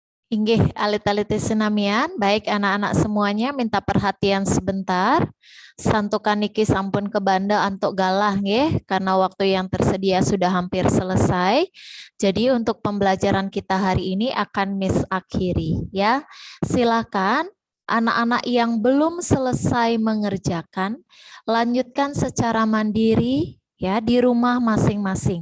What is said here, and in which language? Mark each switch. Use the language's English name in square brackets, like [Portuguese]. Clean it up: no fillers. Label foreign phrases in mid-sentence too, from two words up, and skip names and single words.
[Balinese] Inggih, alit-alit senamian. [Indonesian] Baik anak-anak semuanya minta perhatian sebentar. [Balinese] Santukan niki sampun kebanda antuk galah nggih, [Indonesian] karena waktu yang tersedia sudah hampir selesai. Jadi untuk pembelajaran kita hari ini akan Miss akhiri ya. Silakan anak-anak yang belum selesai mengerjakan, lanjutkan secara mandiri ya di rumah masing-masing.